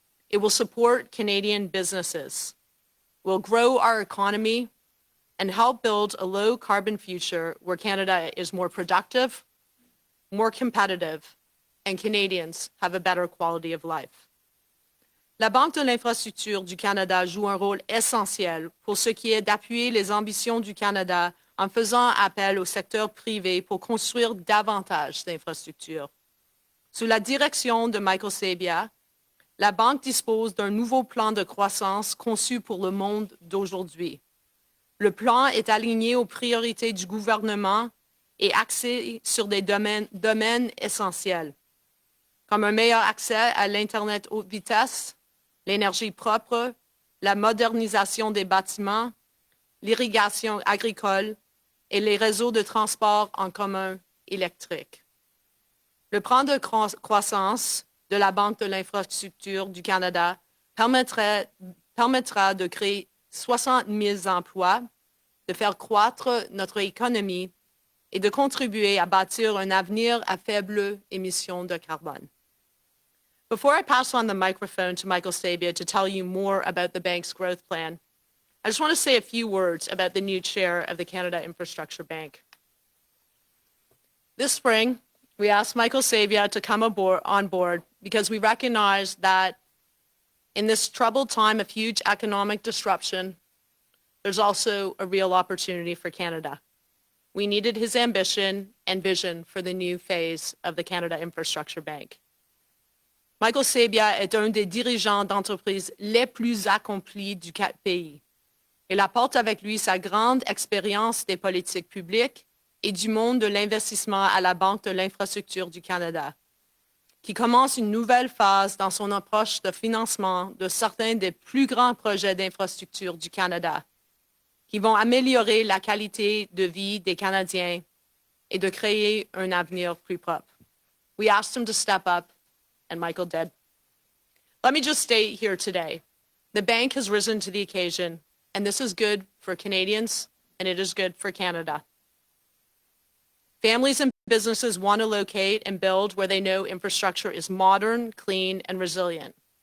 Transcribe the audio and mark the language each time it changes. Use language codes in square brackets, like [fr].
[en] It will support Canadian businesses, will grow our economy, and help build a low-carbon future where Canada is more productive, more competitive, and Canadians have a better quality of life. [fr] La Banque de l'Infrastructure du Canada joue un rôle essentiel pour ce qui est d'appuyer les ambitions du Canada en faisant appel au secteur privé pour construire davantage d'infrastructures. Sous la direction de Michael Sabia, la Banque dispose d'un nouveau plan de croissance conçu pour le monde d'aujourd'hui. Le plan est aligné aux priorités du gouvernement et axé sur des domaines essentiels, comme un meilleur accès à l'Internet haute vitesse, l'énergie propre, la modernisation des bâtiments, l'irrigation agricole et les réseaux de transport en commun électriques. Le plan de croissance de la Banque de l'Infrastructure du Canada permettra de créer 60 000 emplois, de faire croître notre économie et de contribuer à bâtir un avenir à faible émission de carbone. [en] Before I pass on the microphone to Michael Sabia to tell you more about the bank's growth plan, I just want to say a few words about the new chair of the Canada Infrastructure Bank. This spring, we asked Michael Sabia to come on board because we recognize that in this troubled time of huge economic disruption, there's also a real opportunity for Canada. We needed his ambition and vision for the new phase of the Canada Infrastructure Bank. [fr] Michael Sabia est un des dirigeants d'entreprise les plus accomplis du pays. Il apporte avec lui sa grande expérience des politiques publiques et du monde de l'investissement à la Banque de l'Infrastructure du Canada, qui commence une nouvelle phase dans son approche de financement de certains des plus grands projets d'infrastructure du Canada, qui vont améliorer la qualité de vie des Canadiens et de créer un avenir plus propre. [en] We asked him to step up, and Michael did. Let me just state here today, the bank has risen to the occasion, and this is good for Canadians, and it is good for Canada. Families and businesses want to locate and build where they know infrastructure is modern, clean, and resilient.